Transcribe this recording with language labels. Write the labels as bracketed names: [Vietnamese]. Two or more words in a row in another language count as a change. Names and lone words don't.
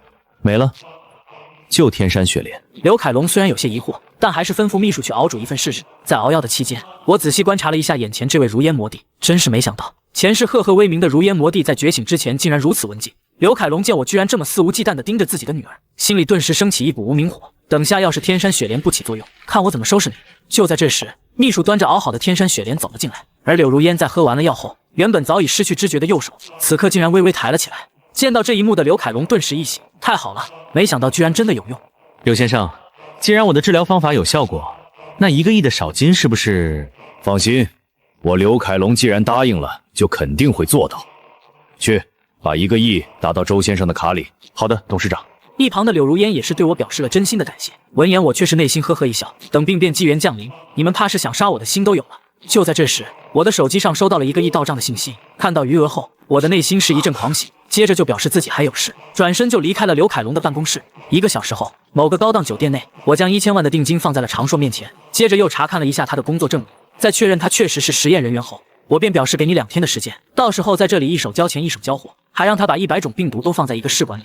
[Chinese] 沒了，就天山雪蓮。刘凱龍雖然有些疑惑，但還是吩咐秘書去熬煮一份試試。在熬藥的期間，我仔細觀察了一下眼前這位如煙魔帝，真是沒想到，前世赫赫威名的如煙魔帝在覺醒之前竟然如此文靜。劉凱龍見我居然這麼肆無忌憚地盯着自己的女兒，心裡頓時升起一股無名火。等下要是天山雪蓮不起作用，看我怎麼收拾你！就在這時，秘書端着熬好的天山雪蓮走了進來，而柳如烟在喝完了藥後，原本早已失去知覺的右手，此刻竟然微微抬了起来。見到這一幕的劉凱龍頓時一喜，太好了，沒想到居然真的有用。柳先生，既然我的治療方法有效果，那1個億的賞金是不是？放心，我刘凱龍既然答應了，就肯定會做到。去，把1個億打到周先生的卡裡。好的，董事長。一旁的柳如煙也是對我表示了真心的感謝。聞言，我卻是內心呵呵一笑。等病變紀元降臨，你們怕是想殺我的心都有了。就在這時，我的手機上收到了1個億到賬的信息。看到餘額後，我的內心是一陣狂喜，接着就表示自己還有事，轉身就離開了劉凱龍的辦公室。1個小時後，某個高檔酒店內，我將1000萬的定金放在了常碩面前，接着又查看了一下他的工作證明，在確認他確實是實驗人員後，我便表示給你2天的時間，到時候在這裡一手交錢一手交貨，還讓他把100種病毒都放在一個試管裡。